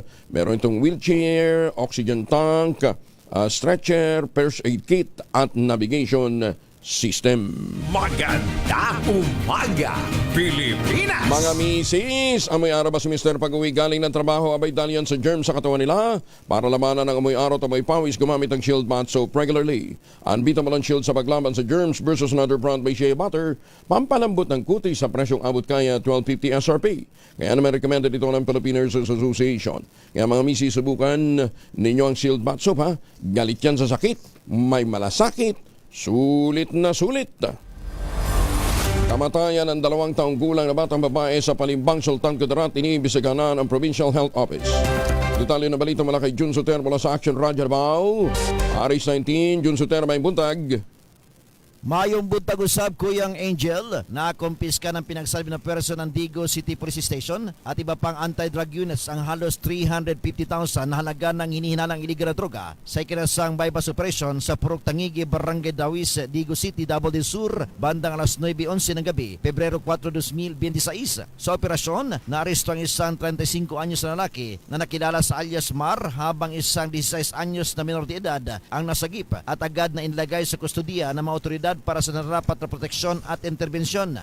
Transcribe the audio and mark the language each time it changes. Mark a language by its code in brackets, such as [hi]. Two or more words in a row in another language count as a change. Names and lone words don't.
[tl] Meron itong wheelchair, oxygen tank, stretcher, [en] first aid kit [tl] at [en] navigation system. [tl] Magandang umaga, Pilipinas! Mga misis, amoy araw ba si Mr. pag-uwi galing ng trabaho abay dalian sa germs sa katawan nila? Para lamanan ng amoy araw at amoy pawis, gumamit ng Shield Bath Soap regularly. Unbeatable ang Shield sa paglaban sa germs [en] versus another brand by Shea Butter. [tl] Pampalambot ng kutis sa presyong abot kaya $12.50 SRP. Kaya naman recommended ito ng Philippine Nurses Association. Kaya mga misis, subukan ninyo ang Shield Bath Soap ha. Galit yan sa sakit, may malasakit. Sulit na sulit. Kamatayan ng 2 taong gulang na batang babae sa Palimbang, Sultan Kudarat, iniimbestigahan ng Provincial Health Office. Detalye na balita mula kay Jun Soter mula sa Action Radio Davao. [ceb] Aris 19, Jun Soter may buntag. Mayong buntag usab [tl] Kuyang Angel na kumpiska ng pinagsalbi na pwersa ng Digo City Police Station at iba pang anti-drug units ang halos 350,000 na halaga ng hinihinalang iligal na droga sa ikinasang bypass operation sa Purok Tangigi, Barangay Dawis, Digo City, Davao del Sur, bandang alas 9:11 ng gabi, Pebrero 4, 2026. Sa operasyon, naaresto ang isang 35 anyos na lalaki na nakilala sa alias Mar habang isang 16 anyos na minor de edad ang nasagip at agad na inilagay sa kustudiya ng mga otoridad otoridad para sa nararapat na proteksyon at interbensyon.